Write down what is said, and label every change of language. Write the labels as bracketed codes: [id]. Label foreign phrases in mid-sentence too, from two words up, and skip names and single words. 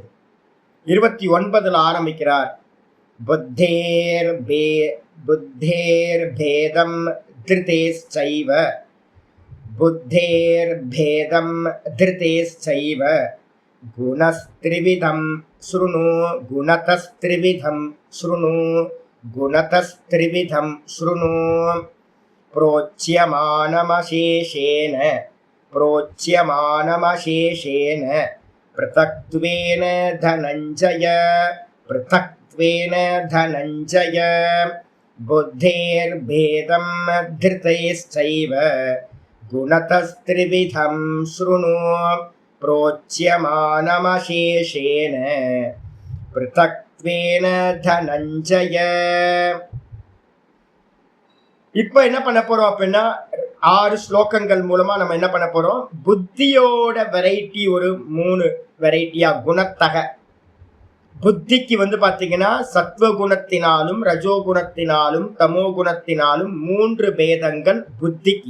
[sa] 29ல ஆரம்பிக்கிறார். बुद्धेर् भेदं धृतेश्चैव, बुद्धेर् भेदं धृतेश्चैव, गुणस्त्रिविधं शृणु गुणतस्त्रिविधं शृणु गुणतस्त्रिविधं शृणु प्रोच्यमानमशेषेण पृथक्त्वेन धनञ्जय पृथक्त्वेन धनञ्जय बुद्धेर्भेदं धृतैश्चैव गुणतस्त्रिविधं शृणु प्रोच्यमानमशेषेण पृथक्त्वेन धनञ्जय. [ta] இப்ப என்ன பண்ண போறோம் அப்படின்னா 6 ஸ்லோகங்கள் மூலமா நம்ம என்ன பண்ண போறோம், புத்தியோட வெரைட்டி ஒரு 3 வெரைட்டியா குணத்தக. புத்திக்கு வந்து பாத்தீங்கன்னா சத்வகுணத்தினாலும் ரஜோகுணத்தினாலும் தமோ குணத்தினாலும் 3 பேதங்கள் புத்திக்கு.